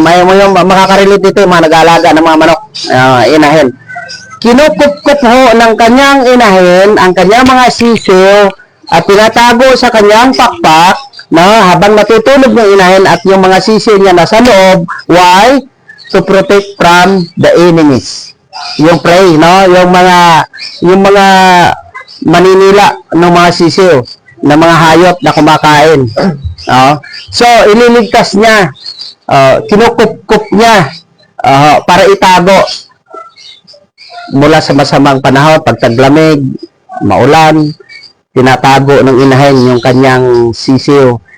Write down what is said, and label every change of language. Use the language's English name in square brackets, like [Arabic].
[Filipino] May makakarelate dito yung mga nag-aalaga ng mga manok, inahin. Kinukup-kup ho ng kanyang inahin ang kanyang mga sisiw at tinatago sa kanyang pakpak habang natutulog ng inahin at yung mga sisiw niya nasa loob. [English] Why? To protect from the enemies. [Filipino] Yung prey, yung mga maninila ng mga sisiw, ng mga hayop na kumakain. So, ililigtas niya, kinukup-kup niya para itago mula sa masamang panahon, pagtaglamig, maulan, tinatago ng inahin yung kanyang sisiw.